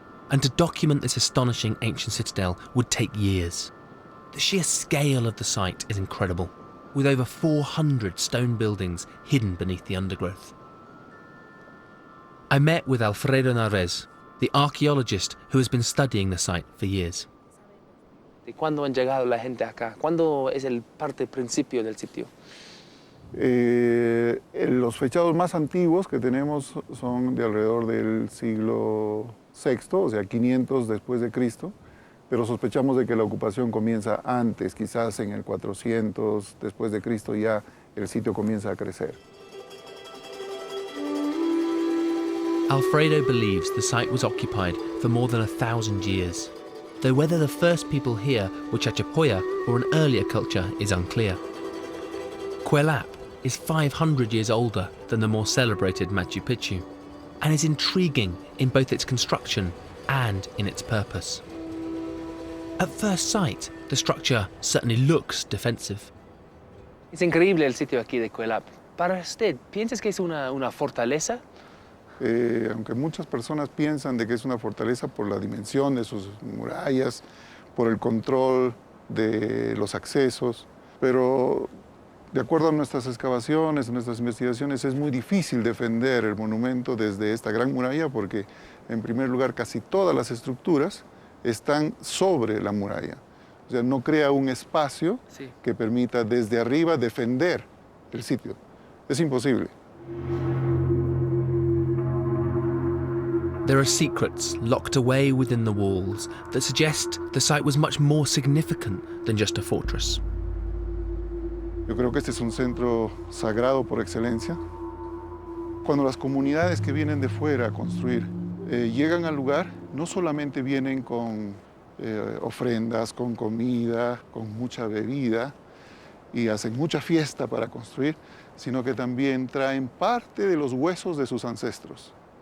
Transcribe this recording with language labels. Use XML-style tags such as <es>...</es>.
<en>And to document this astonishing ancient citadel would take years. The sheer scale of the site is incredible, with over 400 stone buildings hidden beneath the undergrowth. I met with Alfredo Narvaez, the archaeologist who has been studying the site for years.</en> <es>¿Cuándo han llegado la gente acá? ¿Cuándo es el parte principio del sitio? Los fechados más antiguos que tenemos son de alrededor del siglo VI, o sea, 500 después de Cristo, pero sospechamos de que la ocupación comienza antes, quizás en el 400 después de Cristo ya el sitio comienza a crecer.</es> <en>Alfredo believes the site was occupied for more than 1,000 years, though whether the first people here were Chachapoya or an earlier culture is unclear. Kuelap is 500 years older than the more celebrated Machu Picchu, and is intriguing in both its construction and in its purpose. At first sight, the structure certainly looks defensive.</en> <es>Es increíble el sitio aquí de Kuelap. Para usted, ¿piensas que es una fortaleza? Aunque muchas personas piensan de que es una fortaleza por la dimensión de sus murallas, por el control de los accesos, pero de acuerdo a nuestras excavaciones, nuestras investigaciones, es muy difícil defender el monumento desde esta gran muralla porque, en primer lugar, casi todas las estructuras están sobre la muralla. O sea, no crea un espacio que permita desde arriba defender el sitio. Es imposible.</es> <en>There are secrets locked away within the walls that suggest the site was much more significant than just a fortress.</en> <es>Yo creo que este es un centro sagrado por excelencia. Cuando las comunidades que vienen de fuera a construir llegan al lugar, no solamente vienen con ofrendas, con comida, con mucha bebida y hacen mucha fiesta para construir, sino que también traen parte de los huesos de sus ancestros.</es>